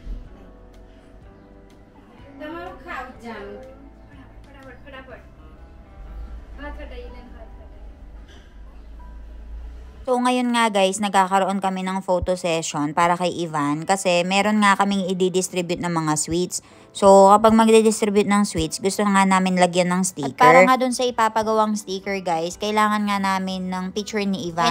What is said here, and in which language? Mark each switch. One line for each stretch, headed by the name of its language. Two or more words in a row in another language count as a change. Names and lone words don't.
Gujarati: તમારું ખાવ જાનું ફટાફટ ફટાફટ હાથ હટાઈને હાથ હટાઈ.
Filipino: So, ngayon nga guys, nagkakaroon kami ng
English: photo session
Filipino: para kay Ivan kasi meron nga kaming i-distribute ng mga sweets. So, kapag magdi-distribute ng sweets, gusto nga namin lagyan ng sticker. At para nga dun sa ipapagawang sticker guys, kailangan nga namin ng picture ni Ivan.